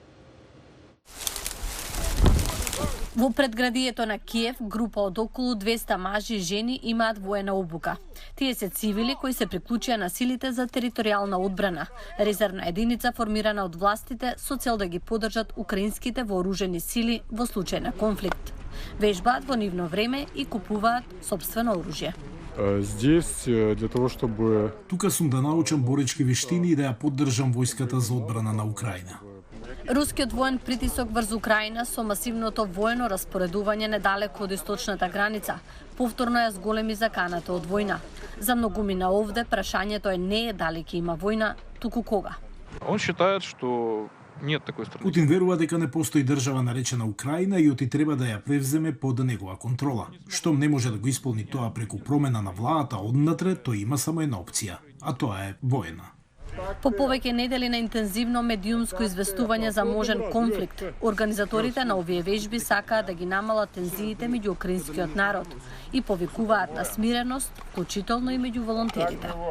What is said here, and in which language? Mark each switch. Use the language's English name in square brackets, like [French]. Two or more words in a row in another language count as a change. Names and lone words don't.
[Macedonian] Во предградието на Киев, група од околу 200 мажи и жени имаат воена обука. Тие се цивили кои се приклучија на силите за територијална одбрана, резервна единица формирана од властите со цел да ги поддржат украинските вооружени сили во случај на конфликт. Вежбаат во нивно време и купуваат сопствено оружје. [Russian] Здесь для того, чтобы... [Macedonian] Тука сум да научам боречки вештини и да ја поддржам војската за одбрана на Украина. Рускиот воен притисок врз Украина со масивното воено распоредување недалеку од источната граница повторно ја зголеми заканата од војна. За многумина овде прашањето не е дали ќе има војна, туку кога. [Russian] Он считает, что нет такой страны. [Macedonian] Путин верува дека не постои држава наречена Украина и оти треба да ја превземе под негова контрола. Штом не може да го исполни тоа преку промена на владата однатре, тој има само една опција, а тоа е воена. По повеќе недели на интензивно медиумско известување за можен конфликт, организаторите на овие вежби сакаат да ги намалат тензиите меѓу украинскиот народ и повикуваат на смиреност, вклучително и меѓу волонтерите.